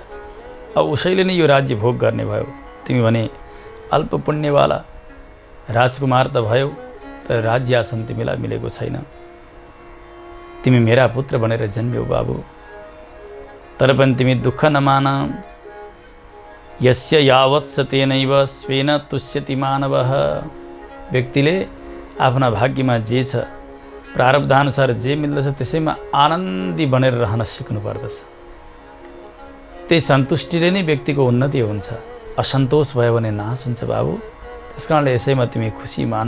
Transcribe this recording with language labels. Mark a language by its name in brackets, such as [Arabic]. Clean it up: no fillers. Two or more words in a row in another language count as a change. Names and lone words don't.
[Nepali] अब उसैले नै यो राज्य भोग गर्ने भयो। तिमी भने अल्प पुण्यवाला राजकुमार त भयौ, तर राज्य आसन तिमीलाई मिलेको छैन। तिमी मेरा पुत्र बनेर जन्म्यौ बाबु, तर पनि तिमी दुःख नमान। [Sanskrit] यस्य यावत् स तेनैव स्वेन तुष्यति मानवः। [Nepali] व्यक्तिले आफ्ना भाग्यमा जे छ, प्रारब्धानुसार जे मिल्दछ त्यसैमा आनन्दी बनेर रहन सिक्नु पर्दछ। त्यही सन्तुष्टिले नै व्यक्तिको उन्नति हुन्छ। असन्तोष भयो भने नाश हुन्छ बाबु। त्यसकारणले यसैमा तिमी खुसी मान।